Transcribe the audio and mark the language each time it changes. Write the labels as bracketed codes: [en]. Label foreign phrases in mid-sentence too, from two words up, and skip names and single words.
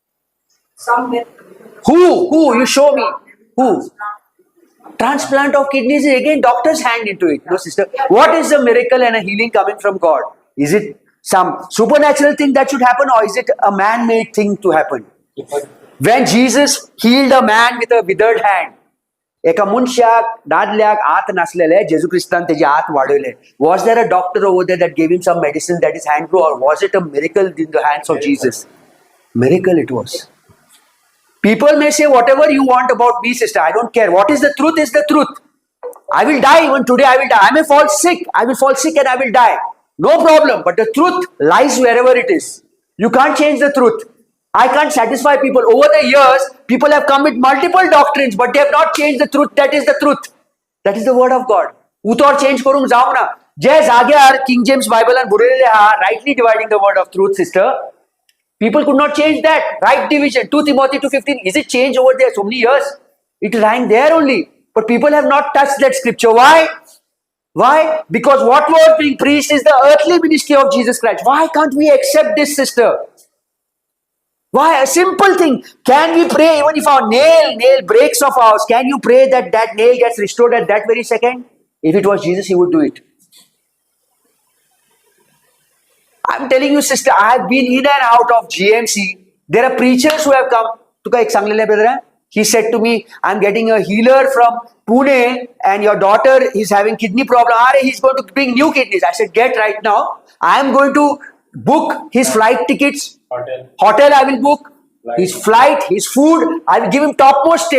[en] Who? You show me. Who? Transplant of kidneys is again doctor's hand into it. No, sister. What is a miracle and a healing coming from God? Is it some supernatural thing that should happen, or is it a man-made thing to happen? When Jesus healed a man with a withered hand, [kok] एका मनशाक दादल्याक आत नासलेले जेजू क्रिस्तान तेजे आत वाडयले. [en] Was there a doctor over there that gave him some medicine that his hand grew, or was it a miracle in the hands of Jesus? Miracle it was. People may say whatever you want about me, sister. I don't care. What is the truth is the truth. I will die even today. I will die. I may fall sick. I will fall sick and I will die. No problem. But the truth lies wherever it is. You can't change the truth. I can't satisfy people. Over the years, people have come with multiple doctrines, but they have not changed the truth. That is the truth. That is the word of God. Utor change [kok] करून जाऊ ना. जे जाग्यार King James Bible and बरयलेले हा, [en] rightly dividing the word of truth, sister. People could not change that. Right division. 2 Timothy 2:15. Is it changed over there so many years? It rang there only. But people have not touched that scripture. Why? Why? Because what was being preached is the earthly ministry of Jesus Christ. Why can't we accept this, sister? Why? A simple thing. Can we pray even if our nail breaks off ours? Can you pray that that nail gets restored at that very second? If it was Jesus, he would do it. I'm telling you, sister, I have been in and out of GMC. There are preachers who have come. [kok] तुका एक सांगलेले brother. [en] He said to me, I'm getting a healer from Pune and your daughter is having kidney problem. He's going to bring new kidneys. I said, get right now. I am going to book his flight tickets. Hotel I will book. His flight, his food, I will give him topmost stay.